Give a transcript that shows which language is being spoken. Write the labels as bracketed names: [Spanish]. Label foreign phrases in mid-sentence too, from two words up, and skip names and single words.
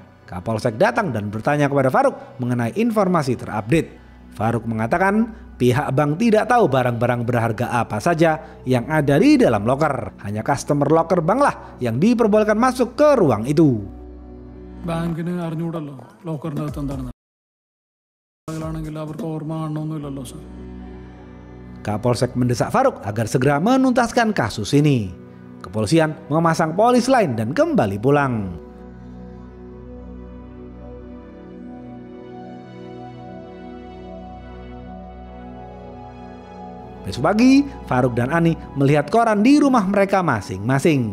[Indonesian] Kapolsek datang dan bertanya kepada Faruk mengenai informasi terupdate. Faruk mengatakan pihak bank tidak tahu barang-barang berharga apa saja yang ada di dalam loker. Hanya customer loker bank lah yang diperbolehkan masuk ke ruang itu. [Malayalam] Bankine അറിഞ്ഞൂടല്ലോ ലോക്കറിനകത്ത് എന്താണെന്ന്. അവർക്ക് ഓർമ്മ കാണണമെന്നില്ലല്ലോ സർ. [Indonesian] Kapolsek mendesak Faruk agar segera menuntaskan kasus ini. Kepolisian memasang polis lain dan kembali pulang. Besok pagi, Faruk dan Ani melihat koran di rumah mereka masing-masing.